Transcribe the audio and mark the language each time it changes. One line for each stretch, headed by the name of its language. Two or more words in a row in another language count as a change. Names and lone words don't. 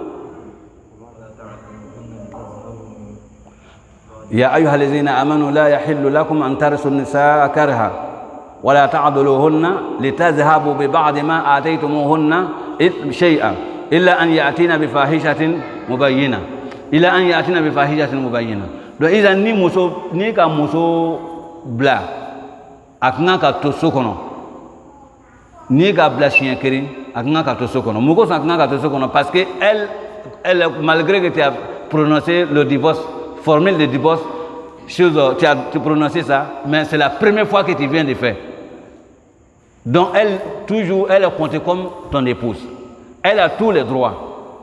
Arabic: يا أيها الذين آمنوا لا يحل لكم أن ترثوا النساء كرها ولا تعضلوهن لتذهبوا ببعض ما آتيتموهن شيئا إلا أن يأتين بفاحشة مبينة إلا أن يأتين بفاحشة مبينة.
Bambara: Donc إذا ni ka muso bila a kan ka to so kɔnɔ ni ka bila siɲɛ kelen a kan ka to so kɔnɔ mun kosɔn a kan ka to so kɔnɔ
French: parce que elle malgré que tu as prononcé le divorce formule de divorce, tu as prononcé ça, mais c'est la première fois que tu viens de faire. Donc elle, toujours, elle est comptée comme ton épouse. Elle a tous les droits.